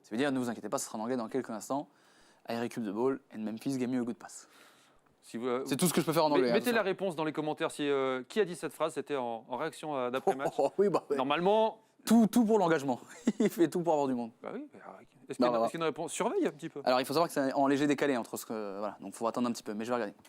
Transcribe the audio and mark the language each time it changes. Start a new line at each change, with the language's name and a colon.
French: Ça veut dire, ne vous inquiétez pas, ce sera en anglais dans quelques instants.
English: I receive the ball and Memphis gave me a good pass.
French: C'est tout ce que je peux faire en anglais. Mettez la réponse dans les commentaires. Qui a dit cette phrase? C'était en réaction d'après-match. Oui, Normalement. Tout pour l'engagement. Il fait tout pour avoir du monde. Bah oui. Est-ce qu'il y a une réponse? Surveille un petit peu. Alors, il faut savoir que c'est en léger décalé entre ce que. Voilà, donc il faut attendre un petit peu, mais je vais regarder.